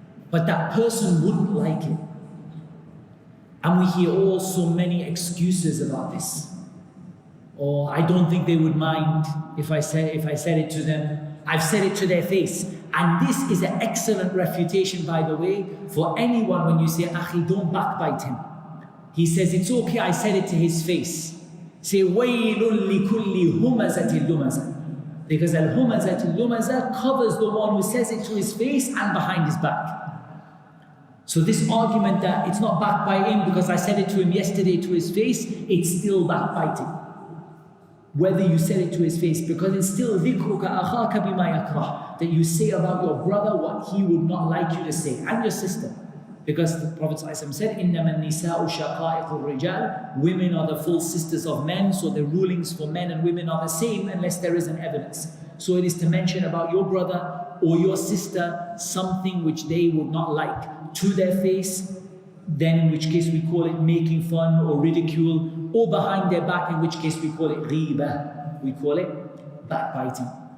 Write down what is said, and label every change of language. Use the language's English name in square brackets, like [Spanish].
[English] But that person wouldn't like it. And we hear all so many excuses about this. Or I don't think they would mind if I said it to them. I've said it to their face. And this is an excellent refutation, by the way, for anyone when you say, Akhi, don't backbite him. He says, it's okay, I said it to his face. Say, [Arabic] وَيْلٌ لِكُلِّ هُمَزَةٍ لُمَزَةٍ. [English] Because al-Humazah lumazah covers the one who says it to his face and behind his back. So this argument that it's not backbiting because I said it to him yesterday to his face, it's still backbiting. Whether you said it to his face, because it's still [Arabic] ذِكْرُكَ أَخَاكَ بِمَا يَكْرَهُ, [English] that you say about your brother what he would not like you to say, and your sister. Because the Prophet ﷺ said, [Arabic] إِنَّمَا النِّسَاءُ شَقَائِقُ الرِّجَالِ. [English] Women are the full sisters of men, so the rulings for men and women are the same unless there is an evidence. So it is to mention about your brother or your sister something which they would not like to their face, then in which case we call it making fun or ridicule, or behind their back, in which case we call it ghiba, we call it backbiting.